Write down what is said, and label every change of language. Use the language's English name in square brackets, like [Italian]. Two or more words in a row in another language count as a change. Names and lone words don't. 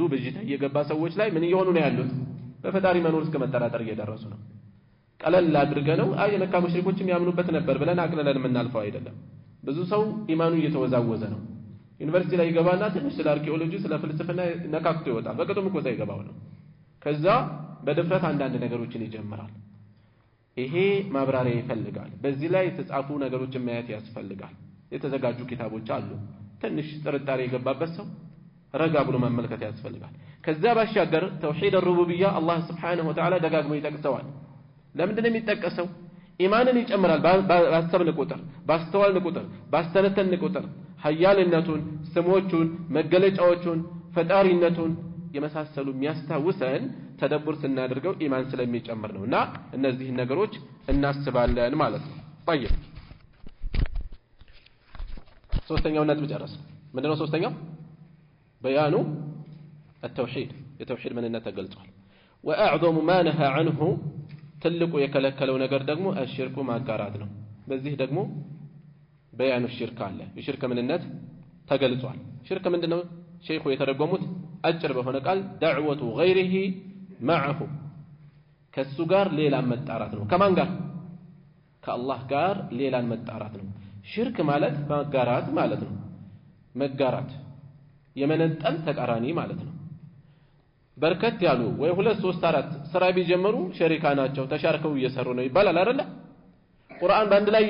[Amharic] ብጅታ የገባ ሰዎች ላይ ምን እየሆኑ ነው ያሉት በፈጣሪ መኖር እስከ መጠራጠር እየደረሱ ነው ቀለል አድርገው የመካ ሙሽሪኮችም ያምኑበት ነበር ብለን አቅለለን የምናልፈው አይደለም ብዙ ሰው ኢማኑ እየተወዛወዘ ነው ዩኒቨርሲቲ ላይ ይገባና ትንሽ ስለ አርኪኦሎጂ ስለ ፍልስፍና ነካክቶ ይወጣል በቀጥም እኮ ሳይገባው ነው ከዛ በድፍረት አንዳንድ ነገሮችን ይጀምራል ይሄ ማብራሪያ ይፈልጋል በዚህ ላይ የተጻፉ ነገሮችን ማየት ያስፈልጋል የተዘጋጁ ኪታቦች አሉ ትንሽ ጥርጣሬ የገባበት ሰው ረጋ ብሎ መመልከት ያስፈልጋል ከዛ ባሻገር ተውሂድ الربوبية [Arabic] الله سبحانه وتعالى [Amharic] ደጋግሞ ይጠቅሰዋል ለምንድነው የሚጠቀሰው ኢማንን ይጨምራል ባሰብን ቁጥር ባስተዋልን ቁጥር ባስተነተን ቁጥር ኃያልነቱን ስሞቹን መገለጫዎቹን ፈጣሪነቱን የመሳሰሉ የሚያስታውሰን ተደብር ስናደርገው ኢማን ስለሚጨምር ነውና እነዚህ ነገሮች እናስባለን ማለት ነው طيب ሶስተኛው ነጥብ ጨረስ ምንድነው ሶስተኛው [Arabic] بيان التوحيد [Amharic] የተውሂድ ምንነት ተገልጿል [Arabic] واعظم ما نهى عنه [Amharic] ትልቁ የከለከለው ነገር ደግሞ الشرك ማጋራት ነው በዚህ ደግሞ [Arabic] بيان الشرك [Amharic] አለ የሽርክ ምንነት ተገልጿል ሽርክ ምንድነው ሼኹ የተረጎሙት አጭር በሆነ ቃል [Arabic] دعوة غيره معه [Amharic] ከሱ ጋር ሌላን መጣራት ነው ከማን ጋር ከአላህ ጋር ሌላን መጣራት ነው ሽርክ ማለት ማጋራት ማለት ነው መጋራት የመነጠል ተቃራኒ ማለት ነው በርከት ያሉ ወይ 2 3 4 ስራ ቢጀምሩ ሸሪካ ናቸው ተሻርከው እየሰሩ ነው ይባላል አይደል ቁርአን ባንድ ላይ